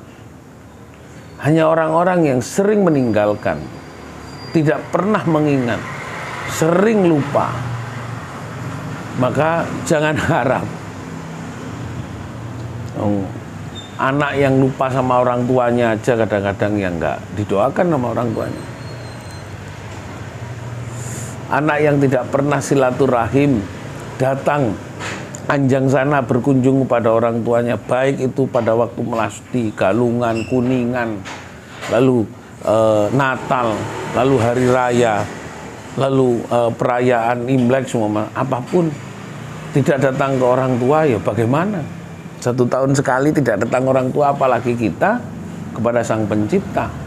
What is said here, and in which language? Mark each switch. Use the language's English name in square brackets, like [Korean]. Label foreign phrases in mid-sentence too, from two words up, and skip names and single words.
[Indonesian] Hanya orang-orang yang sering meninggalkan, tidak pernah mengingat, sering lupa, maka jangan harap anak yang lupa sama orang tuanya aja kadang-kadang yang enggak didoakan sama orang tuanya. Anak yang tidak pernah silaturahim, datang anjang sana berkunjung kepada orang tuanya, baik itu pada waktu melasti, galungan, kuningan, lalu Natal, lalu hari raya, lalu perayaan Imlek, semua apapun, tidak datang ke orang tua, ya bagaimana? 1 tahun sekali tidak datang orang tua, apalagi kita kepada Sang Pencipta.